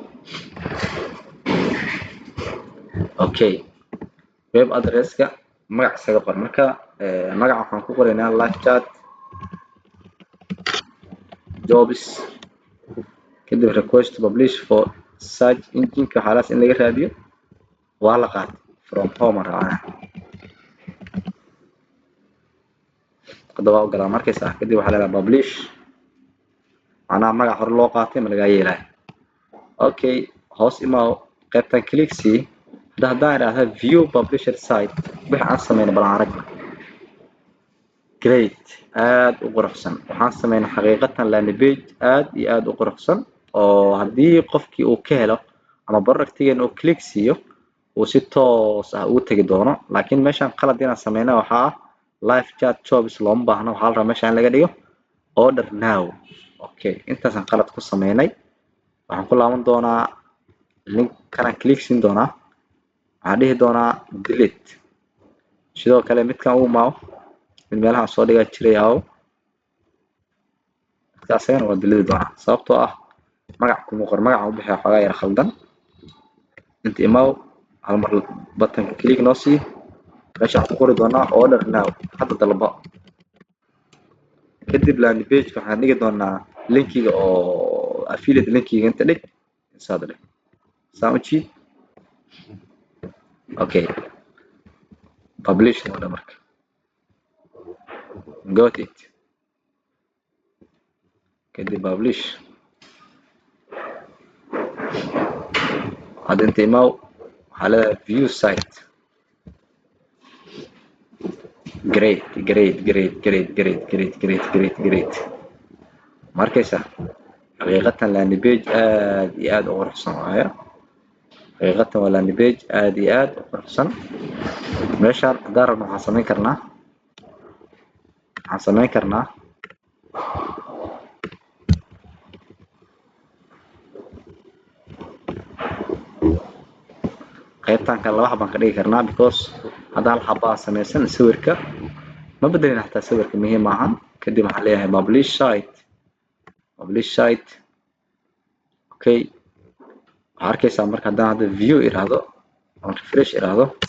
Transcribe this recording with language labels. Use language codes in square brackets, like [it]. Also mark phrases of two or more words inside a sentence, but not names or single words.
[so] okay web addresska magac isaga qor marka magaca waxaan ku qoraynaa [en] live chat jobs [so] kadib [en] request to publish for search engine-ka [so] waxaalaas in laga raadiyo waa la qaatay [en] from home [so] aan raacana hadda waa u galaa markaysa kadib waxaa leedahay publish macnaha magac hore loo qaatay ma lagaa yeelayo okay hoos imaa qaybtan click si haddaan idhaahda [en] view publisher site [so] wixii aan sameynay bal aan aragna great aad u quruxsan waxaan sameynay xaqiiqatan [en] landing page [so] aad iyo aad u quruxsan oo haddii qofkii uu ka helo ama productigeena uu click siiyo uu si toos ah ugu tegi doono laakiin meeshaan qalad inaan sameynay waxaa ah [en] live chat jobs [so] looma baahno waxaa la rabaa meesha in laga dhigo [en] order now [so] okay intaasaan qalad ku sameynay waxaan ku laaban doonaa link kanaan click siin doonaa waxaan dhihi doonaa delete sidoo kale midkan uu maawo mid meelaha soo dhigaa jiray aw markaasayna waa delete doonaa sababtoo ah magac kuma qor magaca u bixiya xogaa yar khaldan inta imaw hal mar buttonka click noo sii meesha waxaan ku qori doonaa [en] order now [so] hadda dalbo kadib [en] landing page [so] waxaan dhigi doonaa linkiga oo affiliate linkiga inta dhig insaad dhig saan u jiid okay publish noda marka [en] got it [so] kadib publish hadda inta imaw waxaa leedahay [en] view site [so] great markaysa xaqiiqatan [en] landing page [so] aad iyo aad u quruxsan waaye xaqiiqatan waa [en] landing page [so] aad iyo aad u quruxsan meeshaan haddaan rabno waxaan samayn karnaa qaybtan kale laba xabaan ka dhigi karnaa because haddaan hal xabaa samaysan sawirka ma bedelin xataa sawirka muhiim maahan kadib waxaan leeyahay [en] publish site okay [so] waxaa arkaysaa marka haddaan hadda view iraahdo [en] on refresh [so] iraahdo